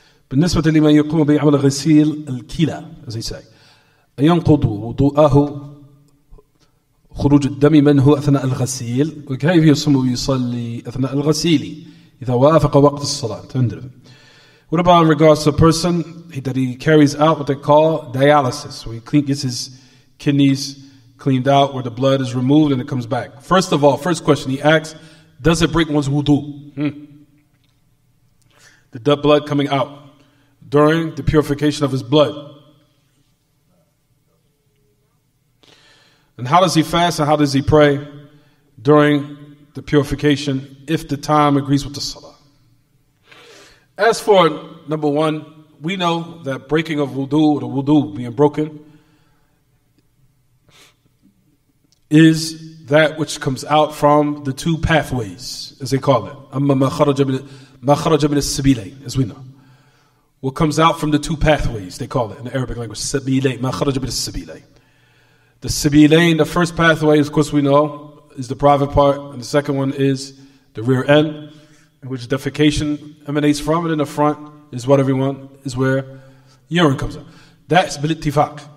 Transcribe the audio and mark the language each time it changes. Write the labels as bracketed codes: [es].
[ar] بالنسبة لمن يقوم بعمل غسيل الكلى, [en] as they say, [ar] ينقض وضوءه خروج الدم منه أثناء الغسيل وكيف يصوم ويصلي أثناء الغسيل إذا وافق وقت الصلاة. [en] What about in regards to a person that he carries out what they call dialysis, where he gets his kidneys cleaned out, where the blood is removed and it comes back? First of all, first question he asks, does it break one's wudu? The blood coming out during the purification of his blood. And how does he fast and how does he pray during the purification if the time agrees with the salah? As for number one, we know that breaking of wudu, or the wudu being broken, is that which comes out from the two pathways, as they call it. [ar] أَمَّا مَا خَرَجَ مِنَ السَّبِيلَيْنِ, [en] as we know. What comes out from the two pathways, they call it in the Arabic language, [ar] سَبِيلَيْنِ, مَا خَرَجَ مِنَ السَّبِيلَيْنِ. [en] The sabilain, the first pathway, of course we know, is the private part, and the second one is the rear end, in which defecation emanates from, and in the front is what everyone, is where urine comes out. That's bil-ittifaq.